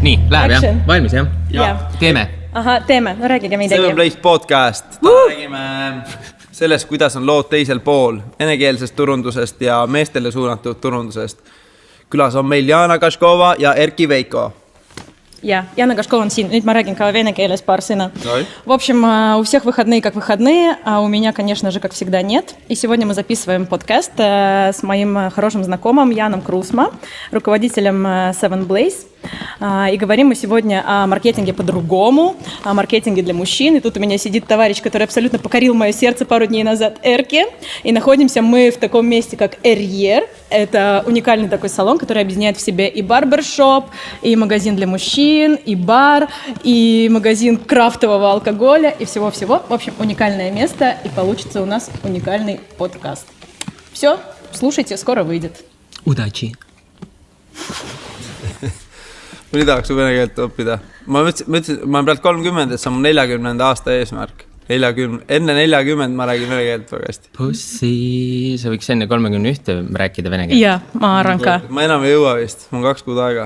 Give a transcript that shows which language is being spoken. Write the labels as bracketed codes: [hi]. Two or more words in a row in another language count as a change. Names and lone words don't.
[et] Läheb jah? Action. Valmis jah? Teeme. Aha, teeme. No räägige midagi. Seven Place podcast. Räägime sellest, kuidas on lood teisel pool venekeelsest turundusest ja meestele suunatud turundusest. Külas on meil Jana Kaškova ja Erki Veiko. Ja, Jana Kaškova on siin. Nüüd ma räägin ka vene keeles paar sõна. [ru] Давай. В общем, у всех выходные как выходные, а у меня, конечно же, как всегда, нет. И сегодня мы записываем подкаст с моим хорошим знакомым Яном Крусма, руководителем Seven Place. И говорим мы сегодня о маркетинге по-другому, о маркетинге для мужчин. И тут у меня сидит товарищ, который абсолютно покорил мое сердце пару дней назад, Эрки. И находимся мы в таком месте, как Эрьер. Это уникальный такой салон, который объединяет в себе и барбершоп, и магазин для мужчин, и бар, и магазин крафтового алкоголя, и всего-всего. В общем, уникальное место, и получится у нас уникальный подкаст. Все, слушайте, скоро выйдет. Удачи. [et] Mõni tahaks su vene keelt õppida. Ma mõtlesin, ma olen praegu 30, et see on 40. aasta eesmärk. 40, enne 40 ma räägin vene keelt väga hästi. Pussi, sa võiks enne 31 rääkida vene keelt. Ja, ma arvan ka. Ma enam ei jõua vist, mul on 2 kuud aega.